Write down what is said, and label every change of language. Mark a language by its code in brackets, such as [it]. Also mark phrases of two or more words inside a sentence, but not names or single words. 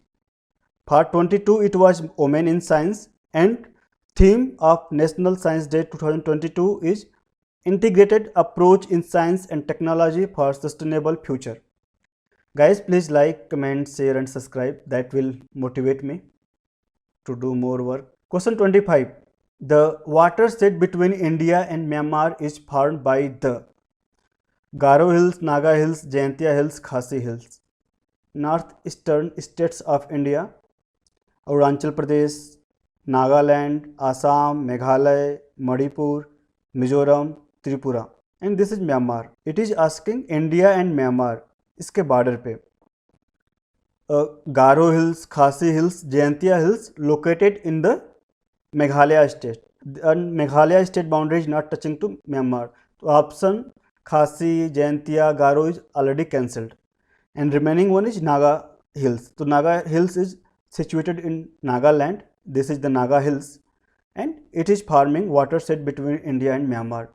[en] For 22 it was Women in Science, and theme of National Science Day 2022 is Integrated Approach in Science and Technology for Sustainable Future. Guys, please like, comment, share and subscribe. That will motivate me to do more work. Question 25. The watershed between India and Myanmar is formed by the Garo Hills, Naga Hills, Jaintia Hills, Khasi Hills. Northeastern states of India, Arunachal Pradesh, Nagaland, Assam, Meghalaya, Manipur, Mizoram, Tripura, and this is Myanmar. It is asking India and Myanmar, [hi] इसके बॉर्डर पे [en] गारो हिल्स, खासी हिल्स, जयंतिया हिल्स located in the Meghalaya state, and Meghalaya state boundary is not touching to Myanmar. So option Khasi, Jaintia, Garo is already cancelled, and remaining one is Naga Hills. So Naga Hills is situated in Nagaland. This is the Naga Hills, and it is forming watershed between India and Myanmar.